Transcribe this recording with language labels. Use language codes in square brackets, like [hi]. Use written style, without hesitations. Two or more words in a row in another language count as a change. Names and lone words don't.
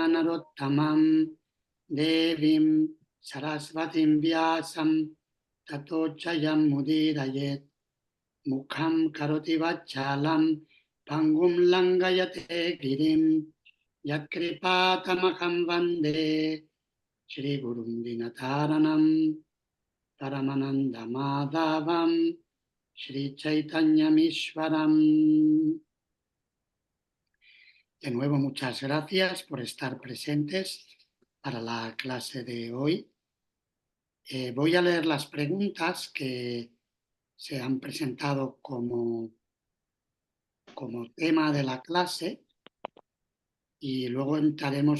[sa] नरोत्तमम् देवीम् सरस्वतीम् व्यासम् ततो चयम् मुदिरयेत् मुखम् करोति वाचालम् पङ्गुम् लङ्गयते गिरिम् यत्कृपातमहम् वन्दे श्री गुरुम् दीनतारणम् परमानन्द माधवम् श्री चैतन्य मिश्वरम्. [es] De nuevo, muchas gracias por estar presentes para la clase de hoy. Voy a leer las preguntas que se han presentado como tema de la clase y luego entraremos.